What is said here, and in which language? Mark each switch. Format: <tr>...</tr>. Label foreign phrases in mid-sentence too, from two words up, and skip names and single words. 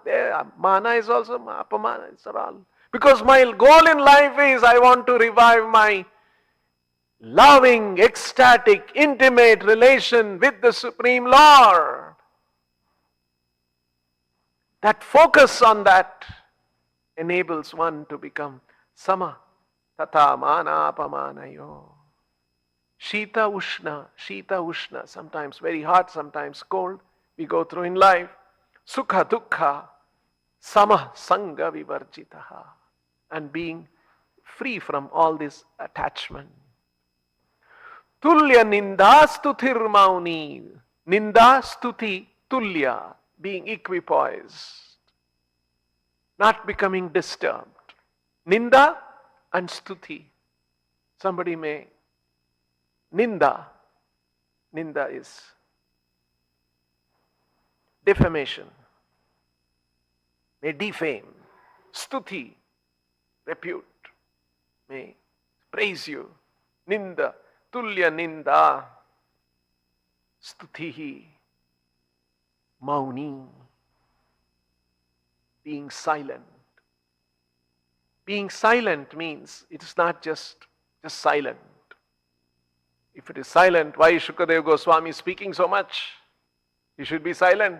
<en>Mana is also, apamana is all. Because my goal in life is I want to revive my loving, ecstatic, intimate relation with the Supreme Lord. That focus on that enables one to become</en> <sa>समः तथा मान अपमानयोः. शीत उष्ण,</sa> <en>sometimes very hot, sometimes cold, we go through in life.</en> <sa>सुख दुःख समः सङ्ग विवर्जितः,</sa> <en>and being free from all this attachment.</en> <sa>तुल्य निन्दा स्तुतिर् मौनी निन्दा स्तुति तुल्य,</sa> <en>being equipoised, not becoming disturbed. Ninda and stuti. Somebody may Ninda is defamation, may defame. Stuti, repute, may praise you.</en> <sa>निन्दा तुल्य निन्दा स्तुतिः,</sa> <en>mauni, being silent. Being silent means it is not just silent. If it is silent, why is Shukadeva Goswami speaking so much? He should be silent.</en>